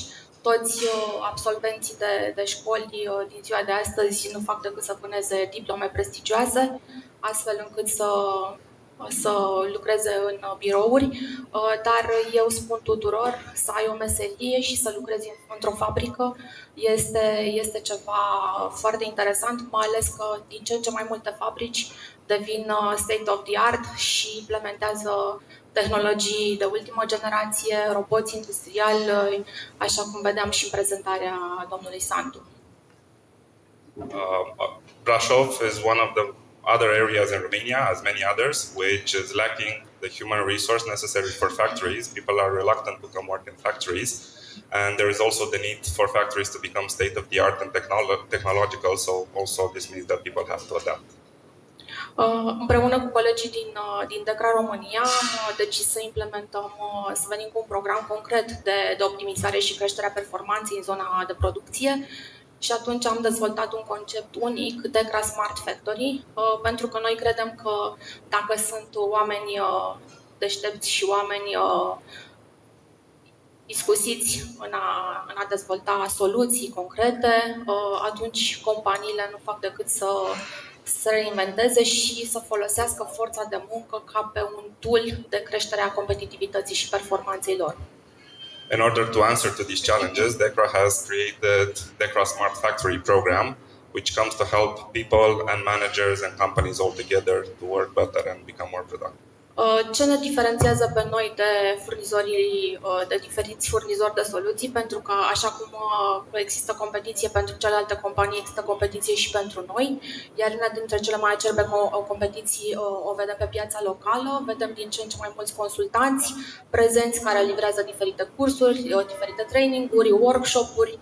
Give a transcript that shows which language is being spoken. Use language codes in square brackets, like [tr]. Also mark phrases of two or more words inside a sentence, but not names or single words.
[ro] Toți absolvenții de școli din ziua de astăzi nu fac decât să vâneze diplome prestigioase, astfel încât să lucreze în birouri, dar eu spun tuturor să ai o meserie și să lucrezi într-o fabrică este ceva foarte interesant, mai ales că din ce în ce mai multe fabrici devin [en] state of the art [ro] și implementează tehnologii de ultimă generație, roboți industriali, așa cum vedeam și în prezentarea domnului Santu. [en] Brașov is one of the other areas in Romania, as many others, which is lacking the human resource necessary for factories. People are reluctant to come work in factories. And there is also the need for factories to become state-of-the-art and technological, so also this means that people have to adapt. [ro] Împreună cu colegii din DECRA România am decis să implementăm, să venim cu un program concret de optimizare și creșterea performanței în zona de producție și atunci am dezvoltat un concept unic, DECRA Smart Factory, pentru că noi credem că dacă sunt oameni deștepți și oameni iscusiți în a dezvolta soluții concrete, atunci companiile nu fac decât să se reinventeze și să folosească forța de muncă ca pe un tool de creștere a competitivității și performanței lor. [en] In order to answer to these challenges, DECRA has created DECRA Smart Factory program, which comes to help people and managers and companies all together to work better and become more productive. [ro] Ce ne diferențiază pe noi de diferiți furnizori de soluții? Pentru că așa cum există competiție pentru celelalte companii, există competiție și pentru noi, iar una dintre cele mai acerbe competiții o vedem pe piața locală, vedem din ce în ce mai mulți consultanți prezenți care livrează diferite cursuri, diferite traininguri, workshop-uri.